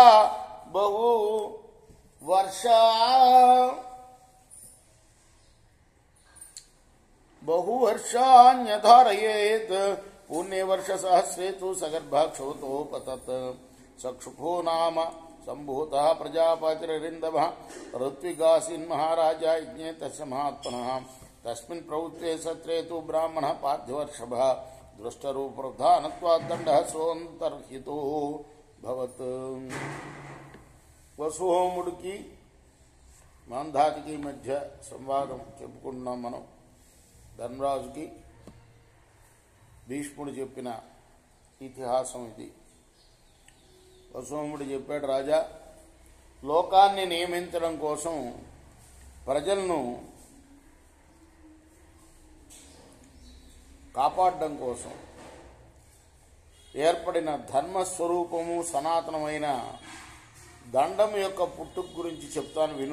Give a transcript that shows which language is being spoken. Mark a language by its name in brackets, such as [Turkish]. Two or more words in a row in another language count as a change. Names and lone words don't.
[Sanskrit] बहुवर्षान्यधारयेत् पुण्य वर्ष सहस्रे तु सगर्भाक्षोतोपतत् चक्षुषो नाम संभूतः प्रजापतिरिन्दमः ऋत्विगासीन् महाराजा यज्ञे तस्य महात्मनः तस्मिन् प्रवृत्ते सत्रे तु ब्राह्मणः पार्थवर्षभः दृष्टरूपप्रधानत्वात् दण्डः सोऽन्तर्हितो भवत्. [Telugu] వసుహోముడికి మాంధాతికి మధ్య సంవాదం చెప్పుకుంటున్నాం మనం. ధర్మరాజుకి భీష్ముడు చెప్పిన ఇతిహాసం ఇది. వసుహోముడు చెప్పాడు, రాజా, లోకాన్ని నియమించడం కోసం ప్రజలను కాపాడడం కోసం ఏర్పడిన ధర్మస్వరూపము సనాతనమైన దండం యొక్క పుట్టుక గురించి చెప్తాను విను.